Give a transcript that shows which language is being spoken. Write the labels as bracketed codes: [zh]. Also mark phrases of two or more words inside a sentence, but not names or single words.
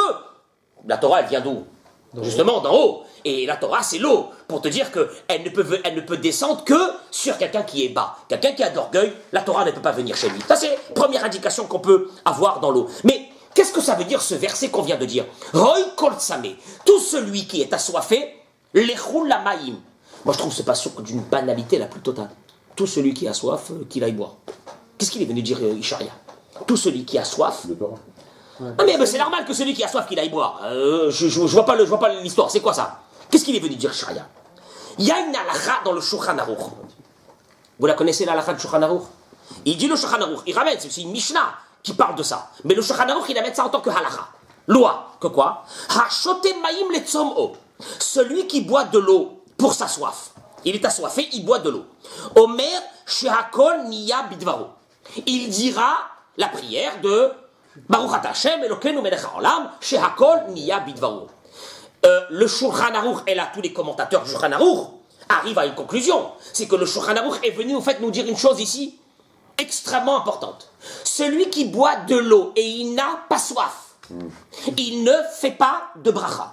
[fr] La Torah, elle vient d'où? Justement, d'en haut. Et la Torah, c'est l'eau, pour te dire qu'elle ne peut descendre que sur quelqu'un qui est bas. Quelqu'un qui a d'orgueil, la Torah ne peut pas venir chez lui. Ça, c'est la première indication qu'on peut avoir dans l'eau. Mais qu'est-ce que ça veut dire, ce verset qu'on vient de dire? [he] הוי כל צמא, [fr] tout celui qui est assoiffé, [he] לכו למים. [fr] Moi, je trouve que c'est pas d'une banalité la plus totale. Tout celui qui a soif, qu'il aille boire. Qu'est-ce qu'il est venu dire, Ishaïa? Tout celui qui a soif... Ah mais c'est normal que celui qui a soif qu'il aille boire. Je vois pas l'histoire. C'est quoi ça? Qu'est-ce qu'il est venu dire, Ishaïa? Il y a une halakha dans le Shulchan Aruch. Vous la connaissez, la halakha du Shulchan Aruch? Il dit le Shulchan Aruch, il ramène, c'est une Mishnah qui parle de ça. Mais le Shulchan Aruch, il amène ça en tant que halakha. Loi, que quoi? [he] השותה מים לצמאו. [fr] Celui qui boit de l'eau pour sa soif. Il est assoiffé, il boit de l'eau. [he] אומר שהכל נהיה בדברו. [fr] Il dira la prière de [he] ברוך אתה השם אלוקינו מלך העולם שהכל נהיה בדברו. [fr] Le Shulchan Aruch, et là tous les commentateurs du Shulchan Aruch arrivent à une conclusion. C'est que le Shulchan Aruch est venu au fait nous dire une chose ici extrêmement importante. Celui qui boit de l'eau et il n'a pas soif, il ne fait pas de bracha.